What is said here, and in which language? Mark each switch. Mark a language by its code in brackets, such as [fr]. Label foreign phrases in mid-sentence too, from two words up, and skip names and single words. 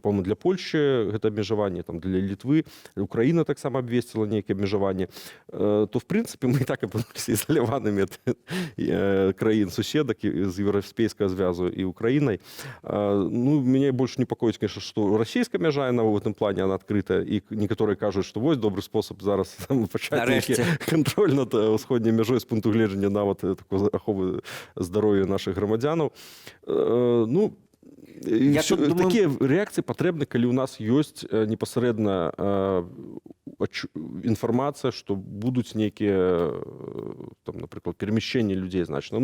[be] По-моему, для Польшчы гэта абмежаванне, там для Літвы, Украіна таксама абвесціла нейкае абмежаванне. То, в прынцыпе, мы і так апынуліся ізаляванымі ад краін суседак з еўрапейскага звязу і Украінай. Ну, мяне больш непакоіць, конечно, што расійская мяжа, [ru] в этом плане она открыта, [be] и некоторые кажут, что вось добрый способ зараз почать контроль над усходней мяжой з пункту гледжання нават такой аховы здоров'я наших громадянаў. Ну, такія рэакцыі патрэбны, калі у нас ёсць непасрэдна інфармацыя, што будуць нейкія, там, напрыклад, перемещенні людзей значна.